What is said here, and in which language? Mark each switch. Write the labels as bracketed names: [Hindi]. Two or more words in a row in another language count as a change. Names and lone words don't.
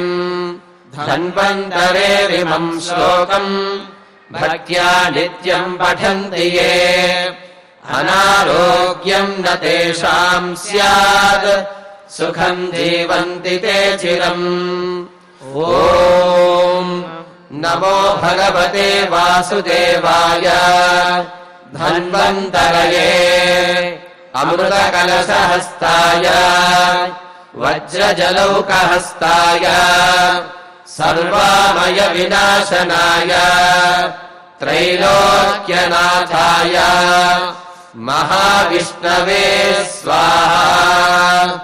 [Sanskrit] ధన్వంతరేరిమం శ్లోకం భక్త్యా నిత్యం పఠంతి యే అనారోగ్యం న తేషాం స్యాద్ సుఖం జీవంతి తే చిరం. ఓం नमो भगवते वासुदेवाय धन्वन्तरये अमृतकलशहस्ताय वज्रजलौकहस्ताय सर्वामय विनाशनाय त्रैलोक्यनाथाय महाविष्णवे स्वाहा।